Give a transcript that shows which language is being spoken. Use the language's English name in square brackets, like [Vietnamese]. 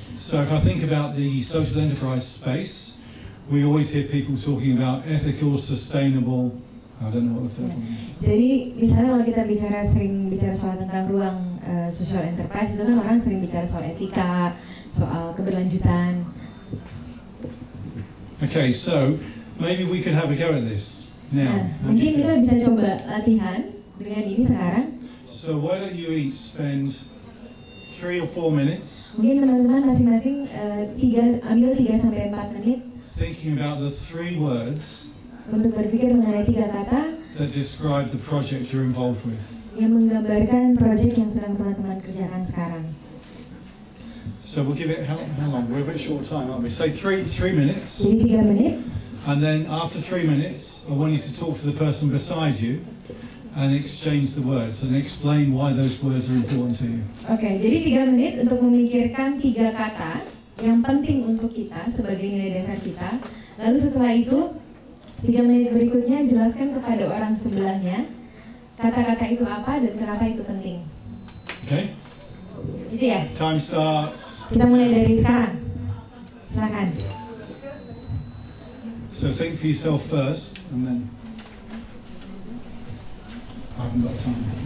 [English] So if I think about the social enterprise space, we always hear people talking about ethical, sustainable. I don't know what the third one is. [Indonesian] Jadi misalnya kalau kita sering bicara soal tentang ruang social enterprise, itu kan orang sering bicara soal etika, soal keberlanjutan. [English] Okay, so maybe we could have a go at this now. [Indonesian] Mungkin kita bisa coba latihan dengan ini sekarang. [English] So why don't you each spend 3 or 4 minutes? [Indonesian] Mungkin teman-teman masing-masing ambil 3 sampai 4 menit. [English] Thinking about the 3 words. [Indonesian] Untuk berpikir mengenai 3 kata. [English] That describe the project you're involved with. [Indonesian] Yang menggambarkan proyek yang sedang teman-teman kerjakan sekarang. [English] So we'll give it how long? We're a bit short time, aren't we? Say 3 minutes. [Indonesian] Jadi 3 menit. [English] And then after 3 minutes, I want you to talk to the person beside you and exchange the words and explain why those words are important to you. [Indonesian] Oke, jadi 3 menit untuk memikirkan 3 kata yang penting untuk kita sebagai nilai dasar kita. Lalu setelah itu 3 menit berikutnya jelaskan kepada orang sebelahnya kata-kata itu apa dan kenapa itu penting. [English] Okay? [Indonesian] Gitu ya? [English] Time starts. [Indonesian] Kita mulai dari sekarang. Silakan. [English] So think for yourself first, and then I haven't got time.